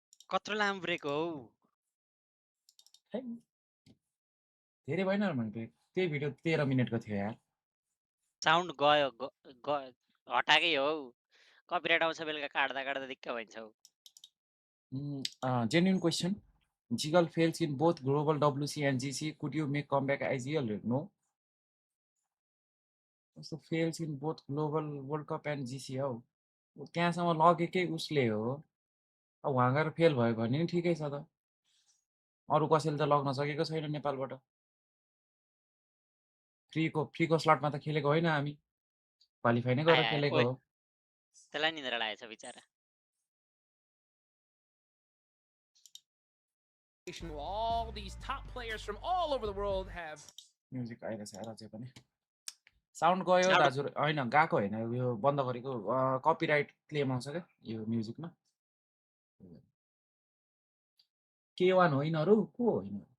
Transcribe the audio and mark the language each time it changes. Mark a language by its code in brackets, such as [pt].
[ne] कत्रो लामो ब्रेक हो धेरै भएन र मैले त्यही भिडियो 13 मिनेटको थियो यार साउन्ड गयो हटाकै हो कपिराइट आउँछ बेलुका काट्दा काट्दा दिक्क भइन्छ [en] Genuine question. Jiggle fails in both global WC and GC. Could you make comeback as EL? No. So fails in both global World Cup and GC [ne] हो त्यहाँसम्म लगेकै उसले हो अब वहाँ गएर फेल भयो भने नि ठिकै छ त अरू कसैले त लग्न सकेको छैन नेपालबाट फ्रीको स्लटमा त खेलेको होइन हामी क्वालिफाई नै गरेर खेलेको हो त्यसलाई निन्द्रा लागेछ बिचारा [en] all these top players from all over the world have [ne] music आइरहेछ अझै पनि साउन्ड गयो दाजु हैन गाको हैन यो बन्द गरेको कपिराइट क्लेम आउँछ के यो म्युजिकमा K1 होइनहरु को होइन